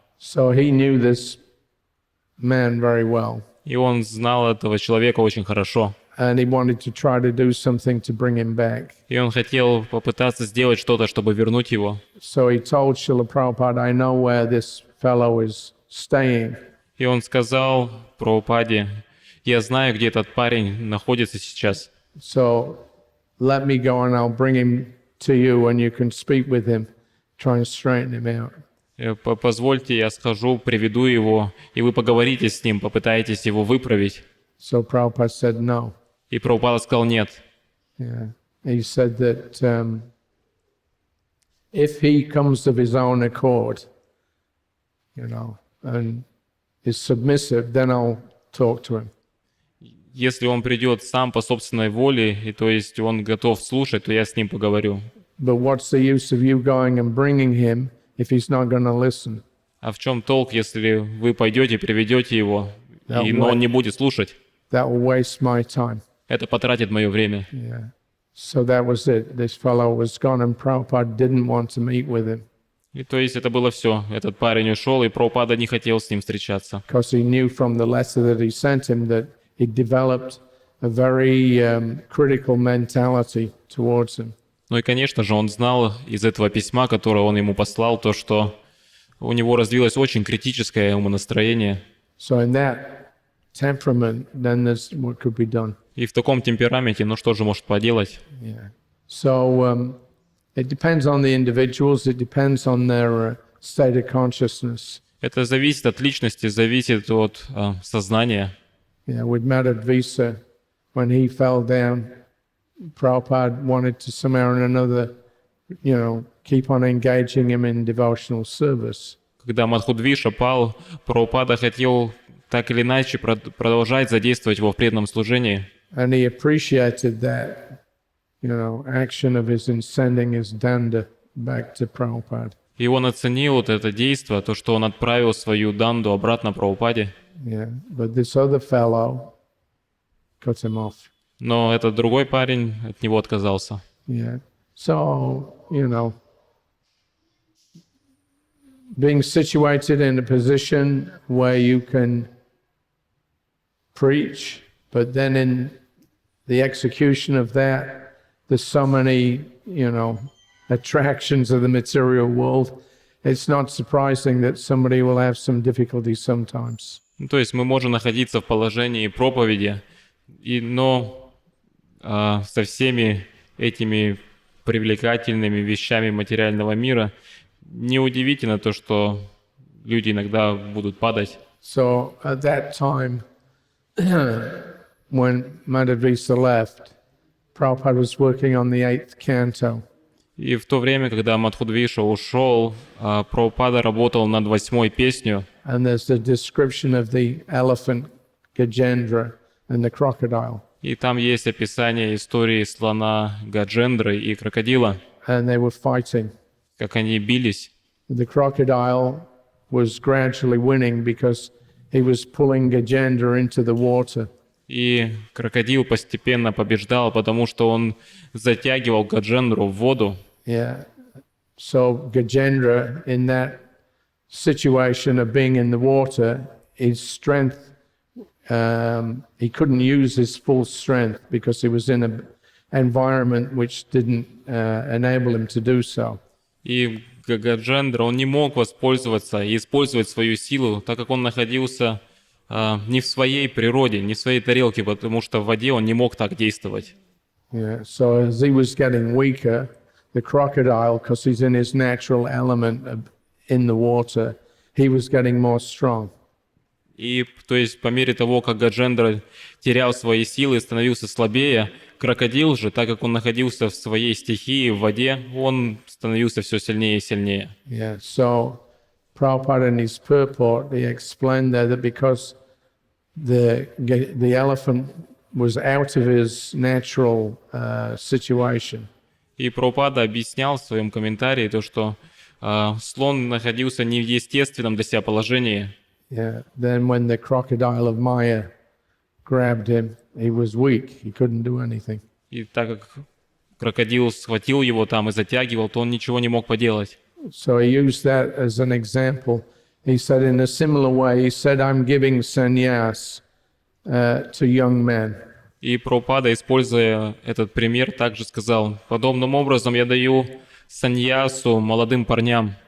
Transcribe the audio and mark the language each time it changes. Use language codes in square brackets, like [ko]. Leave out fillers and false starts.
[en] So he knew this man very well. [ru] И он знал этого человека очень хорошо. [en] And he wanted to try to do something to bring him back. [ru] И он хотел попытаться сделать что-то, чтобы вернуть его. [en] So he told Srila Prabhupada, I know where this fellow is staying. [ru] И он сказал Прабхупаде, я знаю, где этот парень находится сейчас. [en] So let me go and I'll bring him to you and you can speak with him, try and straighten him out. [ru] Позвольте, я схожу, приведу его, и вы поговорите с ним, попытаетесь его выправить. [en] So Prabhupada said no. [ru] И Прабхупада сказал нет. [en] Yeah. He said that if he comes of his own accord, and is submissive, then I'll talk to him. [ru] Если он придет сам по собственной воле, и то есть он готов слушать, то я с ним поговорю. [en] But what's the use of you going and bringing him if he's not going to listen? [ru] А в чем толк, если вы пойдете, приведете его, но он не будет слушать? [en] That will waste my time. [ru] Это потратит мое время. [en] Yeah. So that was it. This fellow was gone and Prabhupada didn't want to meet with him. [ru] И то есть это было все. Этот парень ушел, и Прабхупада не хотел с ним встречаться. [en] Because he knew from the letter that he sent him that he developed a very critical mentality towards him. [ru] Ну и, конечно же, он знал из этого письма, которое он ему послал, то, что у него развилось очень критическое умонастроение. [en] So in that temperament, then there's what could be done. [ru] И в таком темпераменте, ну что же может поделать? [en] Yeah. So it depends on the individuals. It depends on their state of consciousness. [ru] Это зависит от личности, зависит от сознания. [en] Yeah, with Madhvisa, when he fell down, Prabhupada wanted to somehow or another, keep on engaging him in devotional service. [ru] Когда Мадхудвиша пал, Прабхупада хотел так или иначе продолжать задействовать его в преданном служении. [en] And he appreciated that, action of his in sending his danda back to Prabhupada. [ru] И он оценил вот это действие, то, что он отправил свою данду обратно Прабхупаде. [en] Yeah, but this other fellow cut him off. [ru] Но этот другой парень от него отказался. [en] Yeah. So, being situated in a position where you can preach, but then in the execution of that, there's so many, attractions of the material world. It's not surprising that somebody will have some difficulty sometimes. [ru] То есть мы можем находиться в положении проповеди, но со всеми этими привлекательными вещами материального мира неудивительно то, что люди иногда будут падать. [en] So at that time, when Madhvisa left, Prabhupada was working on the 8th canto. [ru] И в то время, когда Мадхудвиша ушел, Прабхупада работал над 8-й песней. [en] And there's the description of the elephant Gajendra and the crocodile. [ru] И там есть описание истории слона Гаджендры и крокодила. [en] And they were fighting. [ru] Как они бились. [en] the crocodile was gradually winning because he was pulling Gajendra into the water. [ru] И крокодил постепенно побеждал, потому что он затягивал Гаджендру в воду. [en] Yeah. So Gajendra, in that situation of being in the water, his strength, he couldn't use his full strength because he was in an environment which didn't enable him to do so. [ru] И Гаджендра, он не мог воспользоваться и использовать свою силу, так как он находился не в своей природе, не в своей тарелке, потому что в воде он не мог так действовать. [en] Yeah. So as he was getting weaker, the crocodile, because he's in his natural element in the water, he was getting more strong. [ru] И то есть по мере того, как Гаджендра терял свои силы и становился слабее, крокодил же, так как он находился в своей стихии, в воде, он становился все сильнее и сильнее. [en] Yeah, so Prabhupada in his purport, he explained there that because the elephant was out of his natural situation. [ru] И Прабхупада объяснял в своем комментарии то, что слон находился не в естественном для себя положении. [en] Yeah. Then when the crocodile of Maya grabbed him, he was weak. He couldn't do anything. [ru] И так как крокодил схватил его там и затягивал, то он ничего не мог поделать. [en] So he used that as an example. He said in a similar way, he said, I'm giving sannyas to young men. [ru] И Прабхупада, используя этот пример, также сказал, подобным образом я даю саньясу молодым парням.